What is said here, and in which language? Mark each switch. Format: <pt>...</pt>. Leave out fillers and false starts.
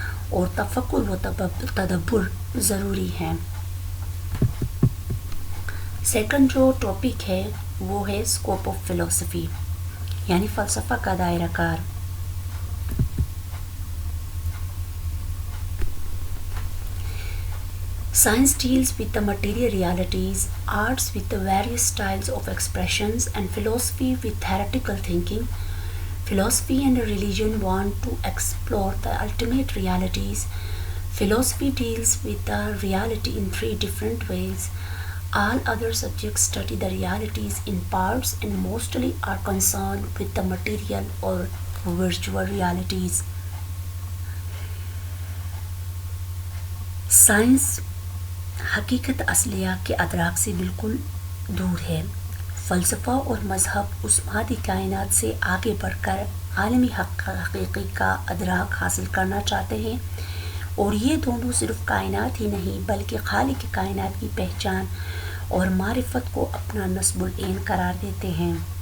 <ur>اور تفکر و تدبر ضروری ہے۔ سیکنڈ جو ٹاپک ہے وہ ہے اسکوپ آف فلسفی، یعنی فلسفہ کا دائرہ کار۔</ur> <en>Science deals with the material realities, arts with the various styles of expressions, and philosophy with theoretical thinking. Philosophy and religion want to explore the ultimate realities. Philosophy deals with the reality in three different ways. All other subjects study the realities in parts and mostly are concerned with the material or virtual realities.</en> <ur>Science حقیقت اصلیہ کے ادراک سے بالکل دور ہے۔ فلسفہ اور مذہب اس مادی کائنات سے آگے بڑھ کر عالمی حقیقی کا ادراک حاصل کرنا چاہتے ہیں، اور یہ دونوں صرف کائنات ہی نہیں بلکہ خالق کائنات کی پہچان اور معرفت کو اپنا نصب العین قرار دیتے ہیں۔</ur>